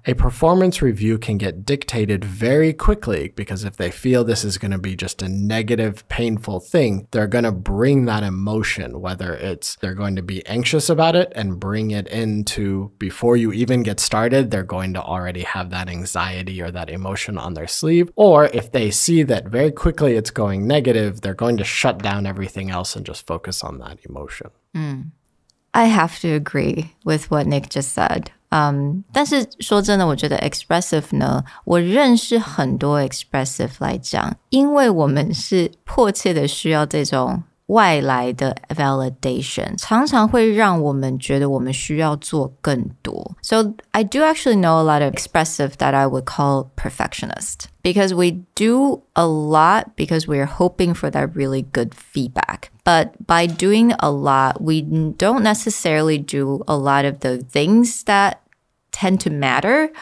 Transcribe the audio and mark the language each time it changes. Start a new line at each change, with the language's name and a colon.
English: a performance review can get dictated very quickly because if they feel this is going to be just a negative, painful thing, they're going to bring that emotion, whether it's they're going to be anxious about it and bring it into before you even get started, they're going to already have that anxiety or that emotion on their sleeve. Or if they see that very quickly it's going negative, they're going to shut down everything else and just focus on that emotion. I have to agree with what Nick just said.
Chinese: 但是说真的，我觉得 expressive 呢，我认识很多 expressive 来讲，因为我们是迫切的需要这种外来的 validation 常常会让我们觉得我们需要做更多。
English: So I do actually know a lot of expressive that I would call perfectionist because we do a lot because we're hoping for that really good feedback. But by doing a lot, we don't necessarily do a lot of the things that tend to matter.